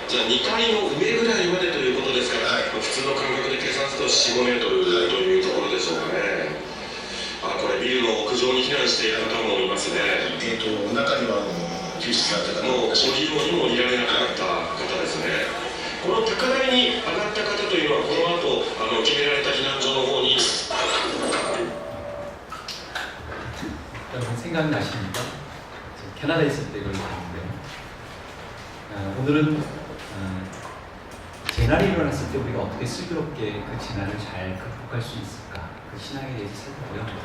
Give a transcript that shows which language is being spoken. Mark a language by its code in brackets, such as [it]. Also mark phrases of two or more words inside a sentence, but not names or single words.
[ja] じゃあ2階の上ぐらいまでということですから、普通の感覚で計算すると4、5メートルというところでしょうかね。これビルの屋上に避難している方もいますね。中には救出された方もうお昼にもいられなくなった方ですね。この高台に上がった方というのは、この後決められた避難所の方に。 [ko] 여러분 생각나십니까? 캐나다에 있을 때 그걸 봤는데요. 오늘은 재난이 일어났을 때 우리가 어떻게 슬기롭게 그 재난을 잘 극복할 수 있을까, 그 신앙에 대해서 살펴보려 합니다.